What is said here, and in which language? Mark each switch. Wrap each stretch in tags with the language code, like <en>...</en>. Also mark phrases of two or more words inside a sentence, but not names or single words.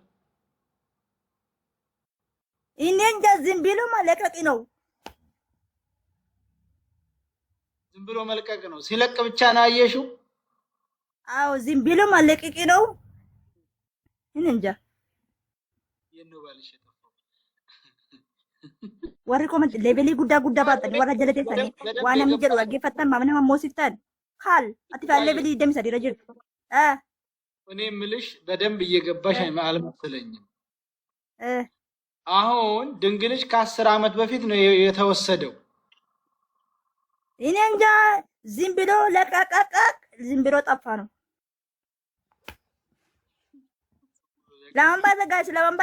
<am>እኔ እንጃ ዝም ብሎ ማለቀቅ ነው ዝም ብሎ መልቀቅ ነው ሲለቅ ብቻ ነው አየሽው አዎ ዝም ብሎ ማለቀቅ ነው እኔ እንጃ የነው ባልሽ</am> <om>warri comment levelii guddaa baatan warra jala teessanii waan namni jedhu dhaggeeffattan maamna mammoosiftan haal ati kaan levelii deemsa dira jirtu</om> <am>እኔ ምልሽ በደንብ እየገባሽ አልመሰለኝም አሁን ድንግልሽ ከ10 አመት በፊት ነው የተወሰደው እኔ እንጃ ዝም ብሎ ለቀቀቀ ዝም ብሎ ጠፋ ነው ለማንባ ዘጋሽ ለማንባ</am>